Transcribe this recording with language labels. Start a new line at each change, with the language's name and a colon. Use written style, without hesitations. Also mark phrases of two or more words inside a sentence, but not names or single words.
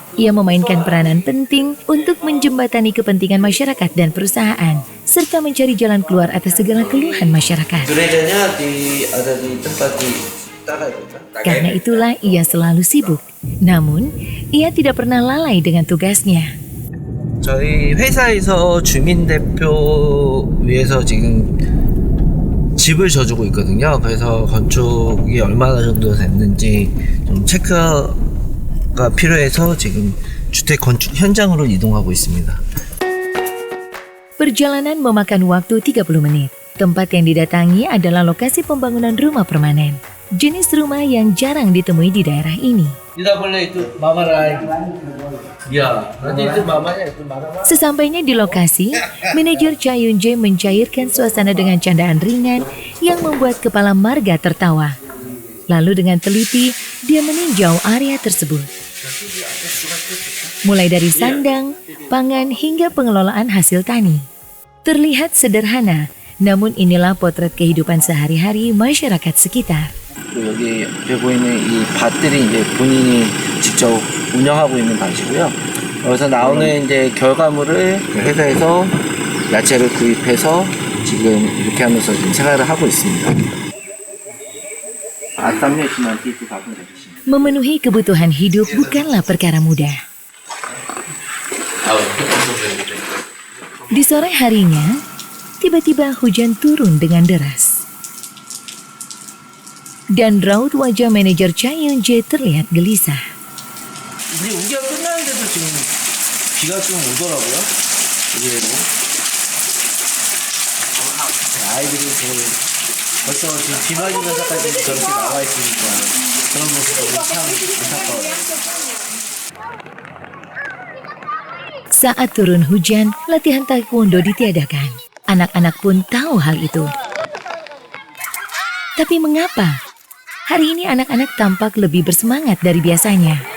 Indonesian: Ia memainkan peranan penting untuk menjembatani kepentingan masyarakat dan perusahaan, serta mencari jalan keluar atas segala keluhan masyarakat. Karena itulah ia selalu sibuk. Namun, ia tidak pernah lalai dengan tugasnya.
Korean: 저희 회사에서 주민 대표 위해서 지금 집을 져주고 있거든요. 그래서 건축이 얼마나 정도 됐는지 좀 체크가 필요해서 지금 주택 건축 현장으로 이동하고 있습니다.
Indonesian: Perjalanan memakan waktu 30 menit. Tempat yang didatangi adalah lokasi pembangunan rumah permanen. Jenis rumah yang jarang ditemui di daerah ini. Sesampainya di lokasi, manajer Cha Yun-jae mencairkan suasana dengan candaan ringan yang membuat kepala marga tertawa. Lalu dengan teliti, dia meninjau area tersebut. Mulai dari sandang, pangan hingga pengelolaan hasil tani. Terlihat sederhana, namun inilah potret kehidupan sehari-hari masyarakat sekitar.
Korean: 여기 옆에 보이는 이 밭들이 이제 본인이 직접 운영하고 있는 밭이고요. 여기서 나오는 이제 결과물을 회사에서 야채를 구입해서 지금 이렇게 하면서 지금 생활을 하고 있습니다.
Indonesian: Memenuhi kebutuhan hidup bukanlah perkara mudah. Di sore harinya, tiba-tiba hujan turun dengan deras. Dan raut wajah manajer Cha Yun-jae terlihat gelisah.
Korean: 이제 우기가 끝나는데도 지금 비가 좀 오더라고요. 의외로. 아이들이 벌써 지금 비 맞으면서까지 저렇게 나와 있으니까 그런 모습이 참 안타까워요.
Indonesian: Saat turun hujan, latihan taekwondo ditiadakan. Anak-anak pun tahu hal itu. Tapi mengapa? Hari ini anak-anak tampak lebih bersemangat dari biasanya.